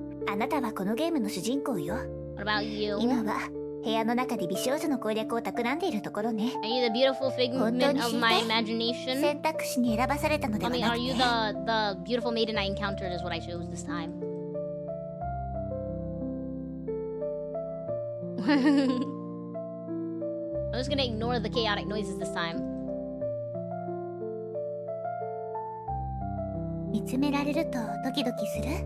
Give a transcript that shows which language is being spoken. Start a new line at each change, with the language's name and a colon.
Japanese: あなたはこのゲームの主人公よ。
English: What about you?
Japanese: 今は部屋の中で美少女の攻略を企んでいるところね。
English: Are you the beautiful figment of my imagination?
Japanese: 選択肢に選ばされたのではなくて。
English: I mean, are you the beautiful maiden I encountered is what I chose this time. I'm just gonna ignore the chaotic noises this time.
Japanese: 見つめられるとドキドキする？